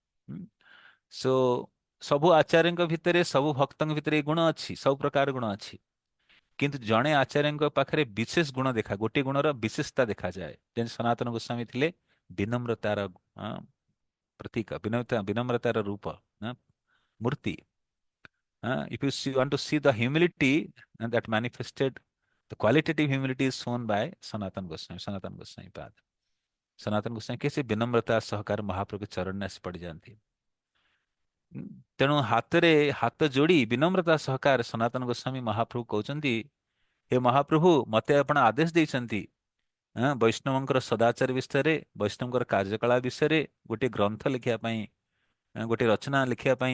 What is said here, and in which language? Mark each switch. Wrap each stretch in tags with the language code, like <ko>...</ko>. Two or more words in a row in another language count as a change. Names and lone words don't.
<or>ସୋ ସବୁ ଆଚାର୍ୟଙ୍କ ଭିତରେ, ସବୁ ଭକ୍ତଙ୍କ ଭିତରେ ଏ ଗୁଣ ଅଛି, ସବୁ ପ୍ରକାର ଗୁଣ ଅଛି। କିନ୍ତୁ ଜଣେ ଆଚାର୍ୟଙ୍କ ପାଖରେ ବିଶେଷ ଗୁଣ ଗୋଟିଏ ଗୁଣର ବିଶେଷତା ଦେଖାଯାଏ। ଯେମିତି ସନାତନ ଗୋସ୍ୱାମୀ ଥିଲେ ବିନମ୍ରତାର ପ୍ରତୀକ, ବିନମ୍ରତାର ରୂପ, ମୂର୍ତ୍ତି।</or> <en>If you want to see the humility that manifested, the qualitative humility is shown by Sanatan Goswami Pad.</en> <or>ସନାତନ ଗୋସ୍ୱାମୀ କି ସେ ବିନମ୍ରତା ସହକାର ମହାପ୍ରଭୁ ଚରଣରେ ଆସି ପଡ଼ିଯାଆନ୍ତି। ତେଣୁ ହାତ ଯୋଡ଼ି ବିନମ୍ରତା ସହକାର ସନାତନ ଗୋସ୍ୱାମୀ ମହାପ୍ରଭୁ କହୁଛନ୍ତି, ହେ ମହାପ୍ରଭୁ, ମତେ ଆପଣ ଆଦେଶ ଦେଇଛନ୍ତି ବୈଷ୍ଣବଙ୍କର ସଦାଚାର ବିଷୟରେ, ବୈଷ୍ଣବଙ୍କର କାର୍ଯ୍ୟକଳାପ ବିଷୟରେ ଗୋଟିଏ ଗ୍ରନ୍ଥ ଲେଖିବା ପାଇଁ, ଗୋଟିଏ ରଚନା ଲେଖିବା ପାଇଁ।</or>